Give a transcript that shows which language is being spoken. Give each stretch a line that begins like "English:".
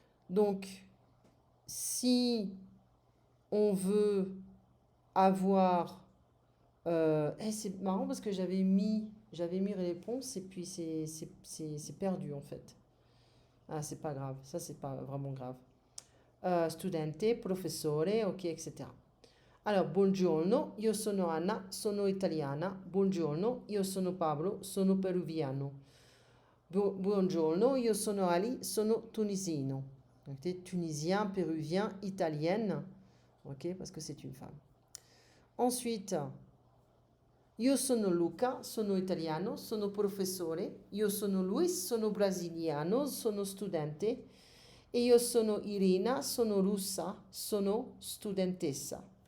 French: Donc, si on veut avoir c'est marrant parce que j'avais mis réponse et puis c'est perdu en fait. Ah, c'est pas grave, ça c'est pas vraiment grave.
Italian: Studente, professore, ok, etc. Alors, buongiorno, io sono Anna, sono italiana. Buongiorno, io sono Pablo, sono peruviano. Buongiorno, io sono Ali, sono tunisino.
French: Donc, tunisien, péruvien, italienne, ok, parce que c'est une femme.
Italian: Ensuite, io sono Luca, sono italiano, sono professore. Io sono Luis, sono brasiliano, sono studente. E io sono Irina, sono russa, sono studentessa.